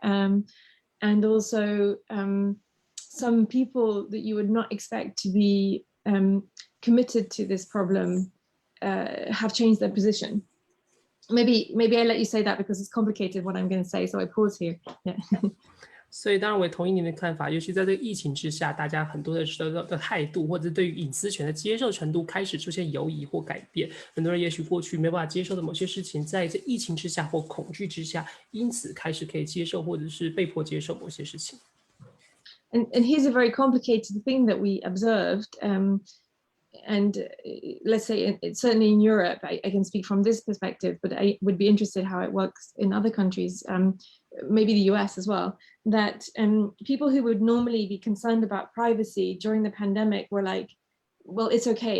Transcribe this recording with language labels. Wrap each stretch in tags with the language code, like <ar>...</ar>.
<en>And also some people that you would not expect to be committed to this problem have changed their position. Maybe I let you say that because it's complicated what I'm going to say, so I pause here. Yeah.</en> <zh>所以当然我也同意您的看法，尤其在这个疫情之下，大家很多的态度或者对于隐私权的接受程度开始出现犹疑或改变。很多人也许过去没办法接受的某些事情，在这疫情之下或恐惧之下，因此开始可以接受或者是被迫接受某些事情。</zh> <en>And here's a very complicated thing that we observed. And let's say certainly in Europe, I can speak from this perspective, but I would be interested how it works in other countries, maybe the US as well, that people who would normally be concerned about privacy during the pandemic were like, well, it's okay.</en>